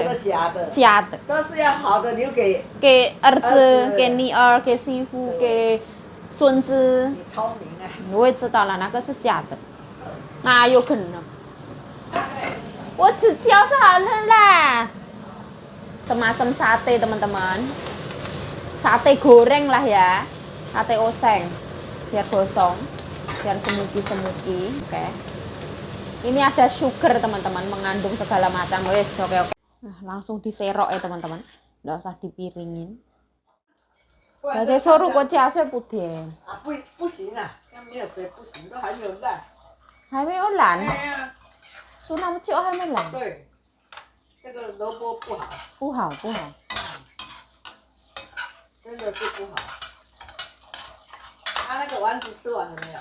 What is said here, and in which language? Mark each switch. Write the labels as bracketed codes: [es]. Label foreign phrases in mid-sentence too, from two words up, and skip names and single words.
[zh] 假的。假的。都是要好的留给儿子，给女儿，给媳妇，给孙子。你聪明啊！我也知道了，那个是假的，哪有可能呢？我吃饺子好了啦。 [id] Semacam sate teman-teman. Sate goreng lah ya. Sate oseng. Biar gosong. Biar semuki-semuki. Oke. Ini ada sugar teman-teman. Mengandung segala macam. Wes, oke. Nah, langsung diserok ya teman-teman. Nggak usah dipiringin. [zh] 而且说如果加水不甜。不行啊，没有水不行，都还没有烂。还没有烂。哎呀，说那么久还没烂。对，这个萝卜不好。不好，不好。真的是不好。那个丸子吃完了没有？